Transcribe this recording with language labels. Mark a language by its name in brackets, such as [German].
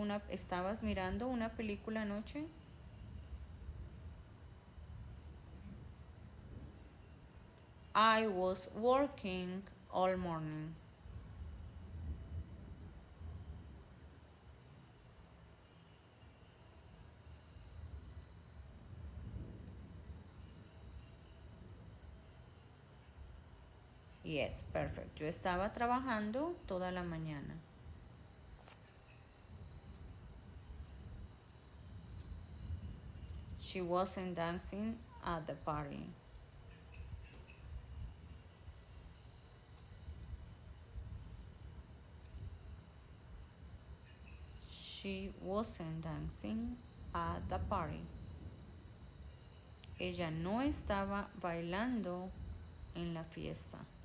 [Spanish] ¿Estabas mirando una película anoche? [English] I was working all morning. Yes, perfect. [Spanish] Yo estaba trabajando toda la mañana. [English] She wasn't dancing at the party. She wasn't dancing at the party. [Spanish] Ella no estaba bailando en la fiesta.